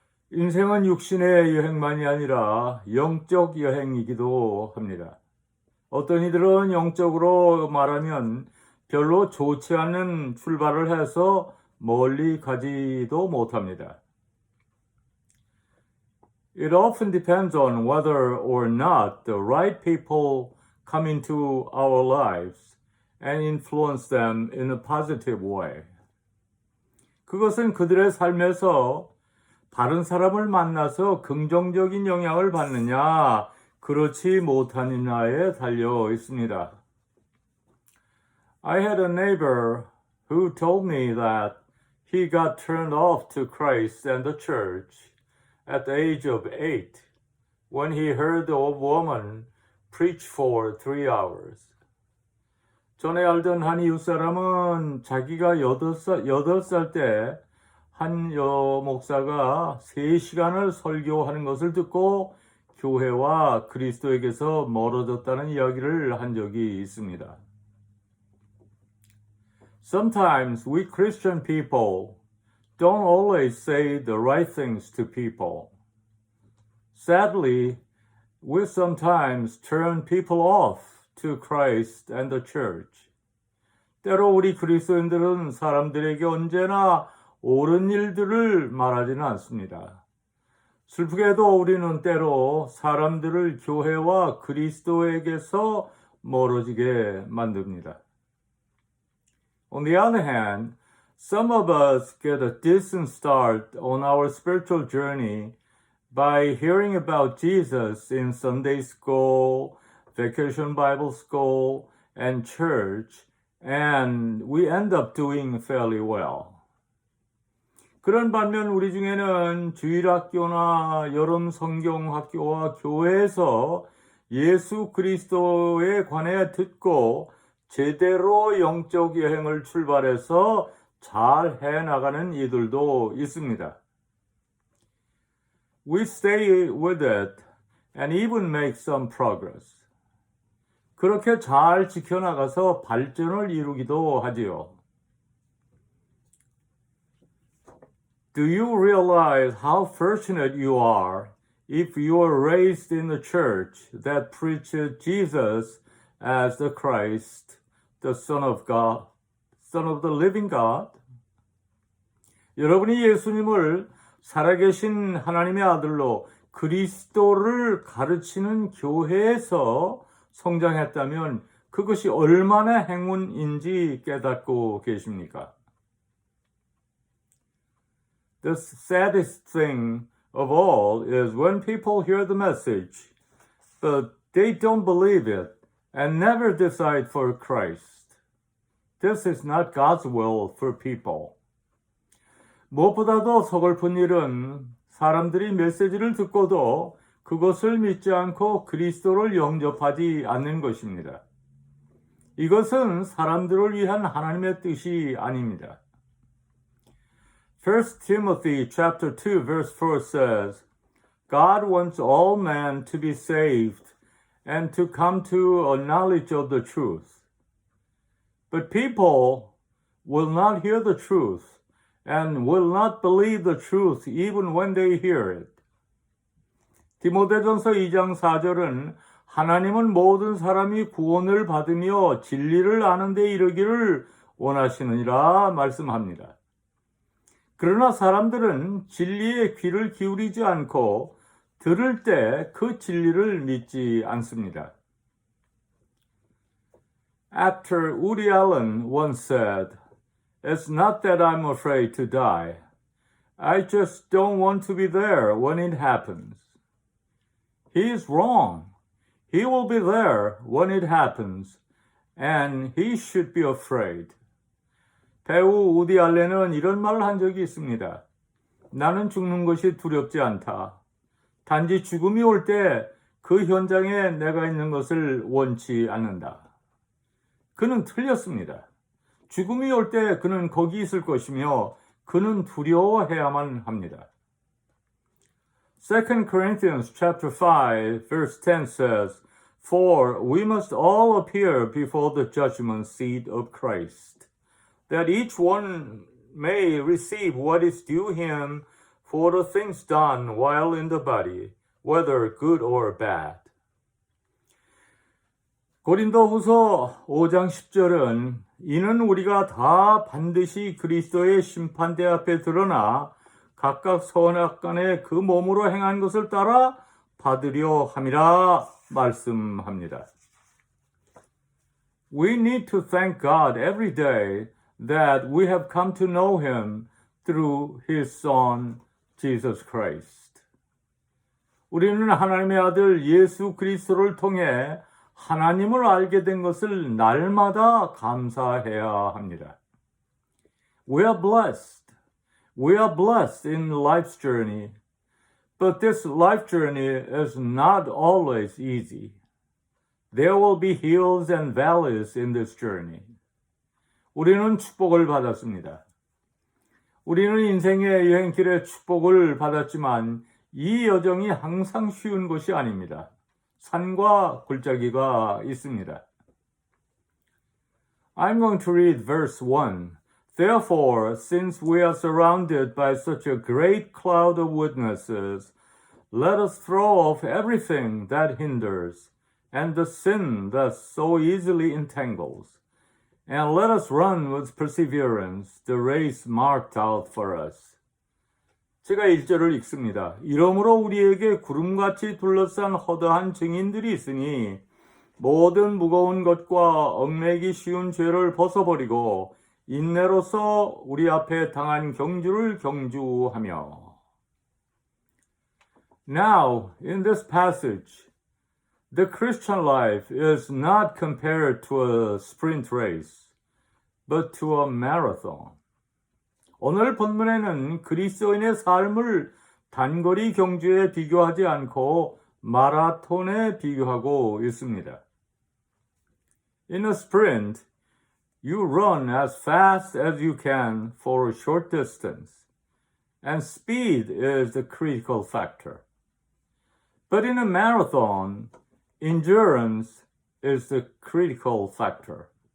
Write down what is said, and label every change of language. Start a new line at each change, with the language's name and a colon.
Korean: 인생은 육신의 여행만이 아니라 영적 여행이기도 합니다. 어떤 이들은 영적으로 말하면 별로 좋지 않은 출발을 해서 멀리 가지도 못합니다.
English: It often depends on whether or not the right people come into our lives and influence them in a positive way.
Korean: 그것은 그들의 삶에서 다른 사람을 만나서 긍정적인 영향을 받느냐, 그렇지 못하느냐에 달려 있습니다.
English: I had a neighbor who told me that he got turned off to Christ and the church at the age of 8 when he heard of a woman preach for 3 hours.
Korean: 전에 알던 한 이웃 사람은 자기가 8살 때 한 목사가 3시간을 설교하는 것을 듣고 교회와 그리스도에게서 멀어졌다는 이야기를 한 적이 있습니다.
English: Sometimes we Christian people don't always say the right things to people. Sadly, we sometimes turn people off to Christ and the church.
Korean: 때로 우리 그리스도인들은 사람들에게 언제나 옳은 일들을 말하지는 않습니다. 슬프게도 우리는 때로 사람들을 교회와 그리스도에게서 멀어지게 만듭니다.
English: On the other hand, some of us get a decent start on our spiritual journey by hearing about Jesus in Sunday school, vacation Bible school, and church, and we end up doing fairly well.
Korean: 그런 반면 우리 중에는 주일학교나 여름 성경학교와 교회에서 예수 그리스도에 관해 듣고 제대로 영적 여행을 출발해서 잘 해나가는 이들도 있습니다.
English: We stay with it and even make some progress.
Korean: 그렇게 잘 지켜나가서 발전을 이루기도 하지요.
English: Do you realize how fortunate you are if you are raised in a church that preaches Jesus as the Christ, the Son of God, Son of the living God?
Korean: 여러분이 예수님을 살아계신 하나님의 아들로 그리스도를 가르치는 교회에서 성장했다면 그것이 얼마나 행운인지 깨닫고 계십니까?
English: The saddest thing of all is when people hear the message, but they don't believe it and never decide for Christ. This is not God's will for people.
Korean: 무엇보다도 서글픈 일은 사람들이 메시지를 듣고도 그것을 믿지 않고 그리스도를 영접하지 않는 것입니다. 이것은 사람들을 위한 하나님의 뜻이 아닙니다.
English: 1 Timothy chapter 2 verse 4 says, God wants all men to be saved and to come to a knowledge of the truth. But people will not hear the truth and will not believe the truth even when they hear it.
Korean: 디모데전서 2장 4절은 하나님은 모든 사람이 구원을 받으며 진리를 아는 데 이르기를 원하시느니라 말씀합니다. 그러나 사람들은 진리에 귀를 기울이지 않고 들을 때 그 진리를 믿지 않습니다.
English: Actor Woody Allen once said, It's not that I'm afraid to die. I just don't want to be there when it happens. He is wrong. He will be there when it happens, and he should be afraid.
Korean: 배우 우디 알렌은 이런 말을 한 적이 있습니다. 나는 죽는 것이 두렵지 않다. 단지 죽음이 올 때 그 현장에 내가 있는 것을 원치 않는다. 그는 틀렸습니다. 죽음이 올 때 그는 거기 있을 것이며 그는 두려워해야만 합니다.
English: 2 Corinthians chapter 5 verse 10 says, For we must all appear before the judgment seat of Christ, that each one may receive what is due him for the things done while in the body, whether good or bad.
Korean: 고린도후서 5장 10절은 이는 우리가 다 반드시 그리스도의 심판대 앞에 드러나 각각 선악간에 그 몸으로 행한 것을 따라 받으려 함이라 말씀합니다.
English: We need to thank God every day that we have come to know Him through His Son, Jesus Christ.
Korean: 우리는 하나님의 아들 예수 그리스도를 통해 하나님을 알게 된 것을 날마다 감사해야 합니다.
English: We are blessed. We are blessed in life's journey. But this life journey is not always easy. There will be hills and valleys in this journey.
Korean: 우리는 축복을 받았습니다. 우리는 인생의 여행길에 축복을 받았지만 이 여정이 항상 쉬운 것이 아닙니다. 산과 골짜기가 있습니다.
English: I'm going to read verse 1. Therefore, since we are surrounded by such a great cloud of witnesses, let us throw off everything that hinders and the sin that so easily entangles, and let us run with perseverance the race marked out for us.
Korean: 제가 1절을 읽습니다. 이러므로 우리에게 구름같이 둘러싼 허다한 증인들이 있으니 모든 무거운 것과 얽매기 쉬운 죄를 벗어버리고 인내로서 우리 앞에 당한 경주를 경주하며.
English: Now, in this passage, the Christian life is not compared to a sprint race, but to a marathon.
Korean: 오늘 본문에는 그리스도인의 삶을 단거리 경주에 비교하지 않고 마라톤에 비교하고 있습니다.
English: In a sprint, you run as fast as you can for a short distance, and speed is the critical factor. But in a marathon, endurance is the critical factor.